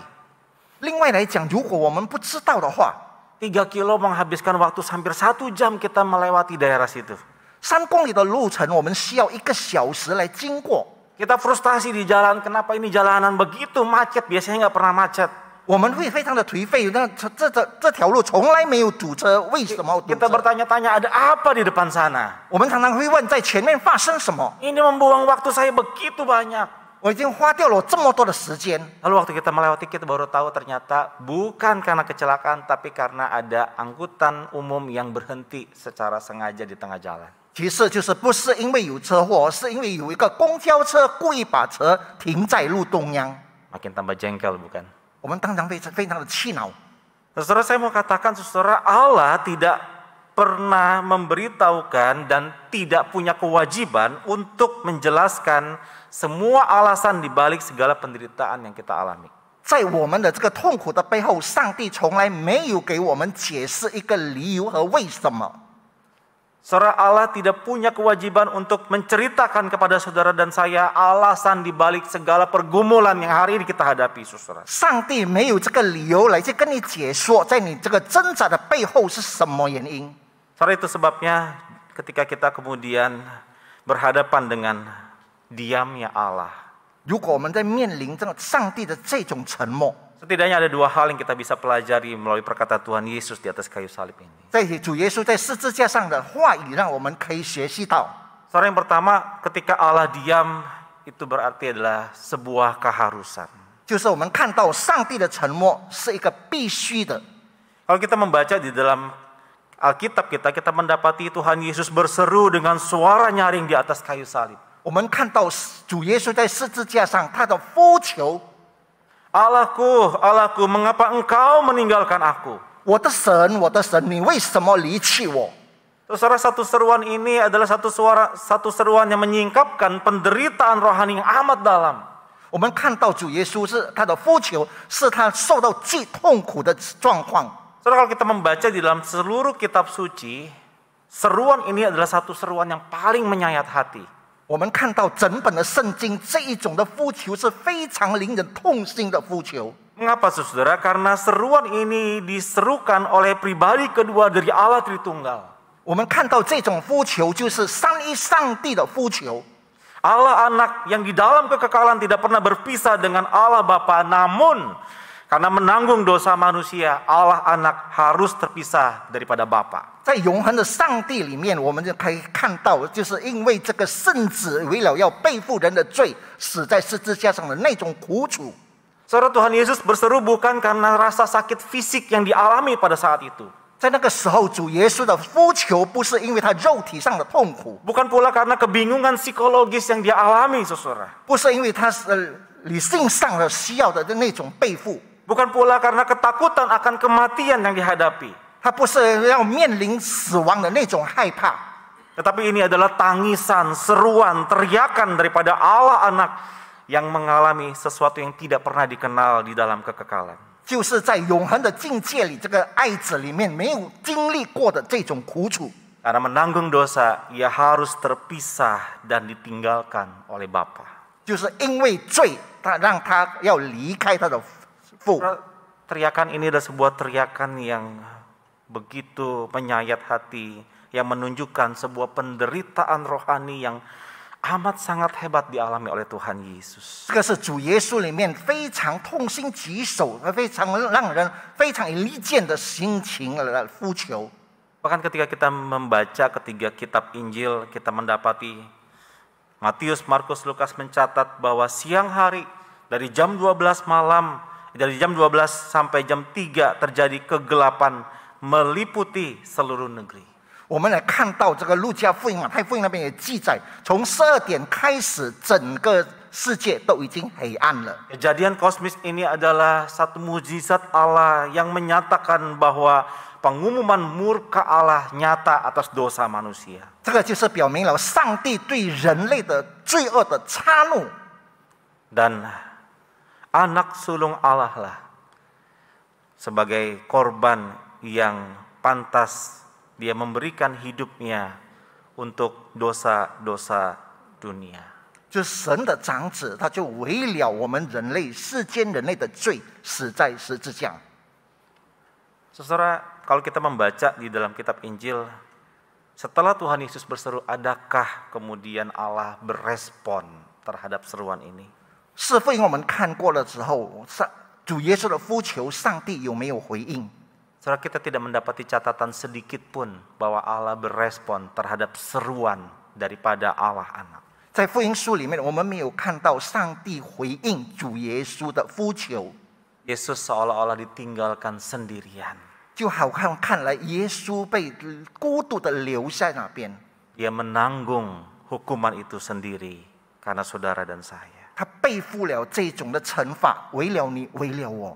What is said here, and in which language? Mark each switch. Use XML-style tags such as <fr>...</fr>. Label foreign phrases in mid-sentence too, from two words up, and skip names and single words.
<zh>另外来讲，如果我们不知道的话，</zh> <id>3 kilo menghabiskan waktu hampir 1 jam kita melewati daerah situ.</id> <zh>3 公里的路程，我们需要1个小时来经过。</zh> <id>Kita frustasi di jalan, kenapa ini jalanan begitu macet, biasanya nggak pernah macet.</id> <zh>我们会非常的颓废，那这条路从来没有堵车，为什么堵</zh> <id>Kita</id> <zh>车？</zh> <id>bertanya-tanya ada apa di depan sana.</id> <zh>我们常常会问，在前面发生什么？</zh> <id>Ini membuang waktu saya begitu banyak.</id> <zh>我已经花掉了这么多的时间。</zh> <id>Lalu waktu kita melewati, kita baru tahu ternyata bukan karena kecelakaan, tapi karena ada angkutan umum yang berhenti secara sengaja di tengah jalan.</id> <zh>其实就是不是因为有车祸，是因为有一个公交车故意把车停在路中央。</zh> <id>Makin tambah jengkel, bukan?</id> <zh>我们当然非常的气恼。</zh> <id>Saudara, saya mau katakan, saudara, Allah tidak pernah memberitahukan dan tidak punya kewajiban untuk menjelaskan semua alasan di balik segala penderitaan yang kita alami.</id> <zh>在我们的这个痛苦的背后，上帝从来没有给我们解释一个理由和为什么。</zh> <id>Saudara, Allah tidak punya kewajiban untuk menceritakan kepada saudara dan saya alasan di balik segala pergumulan yang hari ini kita hadapi, saudara.</id> <zh>上帝没有这个理由来去跟你解说，在你这个挣扎的背后是什么原因。</zh> <id>Saudara, itu sebabnya ketika kita kemudian berhadapan dengan diamnya Allah,</id> <zh>如果我们在面临这个上帝的这种沉默，</zh> <id>setidaknya ada 2 hal yang kita bisa pelajari melalui perkataan Tuhan Yesus di atas kayu salib ini.</id> <zh>在主耶稣在十字架上的话语，让我们可以学习到。</zh> <id>Saudara, yang pertama, ketika Allah diam, itu berarti adalah sebuah keharusan.</id> <zh>就是我们看到上帝的沉默是一个必须的。</zh> <id>Kalau kita membaca di dalam Alkitab kita mendapati Tuhan Yesus berseru dengan suara nyaring di atas kayu salib.</id> <zh>我们看到主耶稣在十字架上，他的呼求，</zh> <id>Allahku, Allahku, mengapa engkau meninggalkan aku?</id> <zh>我的神，我的神，你为什么离弃我？</zh> <id>Saudara, satu seruan ini adalah satu seruan yang menyingkapkan penderitaan rohani yang amat dalam.</id> <zh>我们看到主耶稣是他的呼求，是他受到极痛苦的状况。</zh> <id>Saudara, kalau kita membaca di dalam seluruh kitab suci, seruan ini adalah satu seruan yang paling menyayat hati.</id> <zh>我们看到整本的圣经，这一种的呼求是非常令人痛心的呼求。</zh> <id>Mengapa, saudara? Karena seruan ini diserukan oleh pribadi kedua dari Allah Tritunggal.</id> <zh>我们看到这种呼求，就是三一上帝的呼求。</zh> <id>Allah Anak yang di dalam kekekalan tidak pernah berpisah dengan Allah Bapa, namun Karena menanggung dosa manusia, Allah Anak harus terpisah daripada Bapa.</id> <zh>在永恒的上帝里面，我们就可以看到，就是因为这个圣子为了要背负人的罪，死在十字架上的那种苦楚。</zh> <id>Saudara, Tuhan Yesus berseru bukan karena rasa sakit fisik yang dialami pada saat itu.</id> <zh>在那个时候，主耶稣的呼求不是因为他肉体上的痛苦，</zh> <id>Bukan pula karena kebingungan psikologis yang dia alami, saudara.</id> <zh>不是因为他理性上的需要的那种背负，</zh> <id>Bukan pula karena ketakutan akan kematian yang dihadapi.</id> <zh>他不是要面临死亡的那种害怕，</zh> <id>Tetapi ini adalah tangisan, seruan, teriakan daripada Allah Anak yang mengalami sesuatu yang tidak pernah dikenal di dalam kekekalan.</id> <zh>就是在永恒的境界里，这个爱子里面没有经历过的这种苦楚。</zh> <id>Karena menanggung dosa, ia harus terpisah dan ditinggalkan oleh Bapa.</id> <zh>就是因为罪，他让他要离开他的父。</zh> <id>Teriakan ini adalah sebuah teriakan yang begitu menyayat hati, yang menunjukkan sebuah penderitaan rohani yang amat sangat hebat dialami oleh Tuhan Yesus.</id> <zh>这个是主耶稣里面非常痛心疾首、非常让人非常理解的心情的呼求。</zh> <id>Bahkan ketika kita membaca ketiga kitab Injil, kita mendapati Matius, Markus, Lukas mencatat bahwa siang hari dari jam 12 malam, dari jam 12 sampai jam 3 terjadi kegelapan meliputi seluruh negeri.</id> <zh>我们来看到这个路加福音、马太福音那边也记载，从12点开始，整个世界都已经黑暗了。</zh> <id>Kejadian kosmis ini adalah satu mujizat Allah yang menyatakan bahwa pengumuman murka Allah nyata atas dosa manusia.</id> <zh>这个就是表明了上帝对人类的罪恶的插怒。</zh> <id>Dan anak sulung Allah lah sebagai korban yang pantas dia memberikan hidupnya untuk dosa-dosa dunia.</id> <zh>就是神的长子，他就为了我们人类世间人类的罪，死在十字架。</zh> <id>Saudara, kalau kita membaca di dalam kitab Injil, setelah Tuhan Yesus berseru, adakah kemudian Allah berespon terhadap seruan ini?</id> <zh>是福音我们看过了之后，主耶稣的呼求，上帝有没有回应？</zh> <id>Saudara, kita tidak mendapati catatan sedikit pun bahwa Allah berespon terhadap seruan daripada Allah Anak.</id> <zh>在福音书里面，我们没有看到上帝回应主耶稣的呼求，</zh> <id>Yesus seolah-olah ditinggalkan sendirian.</id> <zh>就好像看来耶稣被孤独的留在那边，</zh> <id>Dia menanggung hukuman itu sendiri karena saudara dan saya.</id> <zh>他背负了这种的惩罚，为了你，为了我。</zh>